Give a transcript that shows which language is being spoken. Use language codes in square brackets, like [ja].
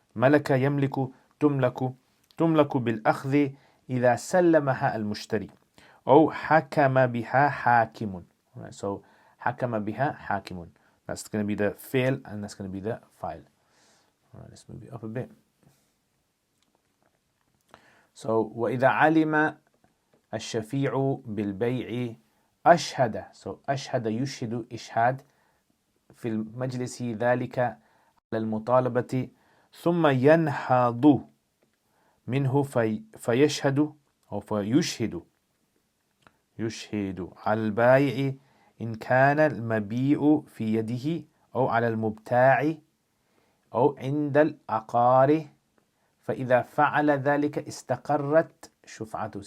[ar] ملك يملك تملك بالأخذ إذا سلمها المشتري أو حكم بها حاكم. [en] Right, so [ar] حكم بها حاكم. [en] That's going to be the fi'l and that's going to be the file. Alright, let's move it up a bit. So [ar] وإذا علم الشفيع بالبيع أشهد. [en] So [ar] أشهد يشهد إشهاد في المجلس ذلك على المطالبة ثم ينهض منه فيشهد أو فيشهد على البائع إن كان المبيع في يده أو على المبتاع أو عند العقار فإذا فعل ذلك استقرت شفعته.